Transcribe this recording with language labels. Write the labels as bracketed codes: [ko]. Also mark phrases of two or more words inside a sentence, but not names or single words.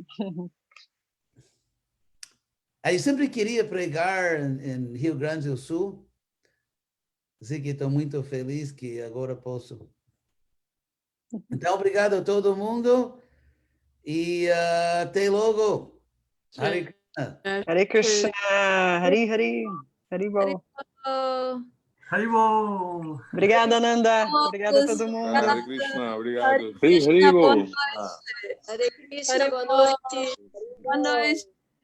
[pt] eu sempre queria pregar em Rio Grande do Sul. Assim que estou muito feliz que agora posso. Então, obrigado a todo mundo e até logo. Hare Krishna. Hare Krishna, Hari Hari, Haribol. Oh, Haribol! Obrigada, Nanda. Obrigada a todo mundo. Hare Krishna, obrigado. Hare Krishna, boa Haribol. noite. Hare Krishna, boa Haribol. noite. Boa noite.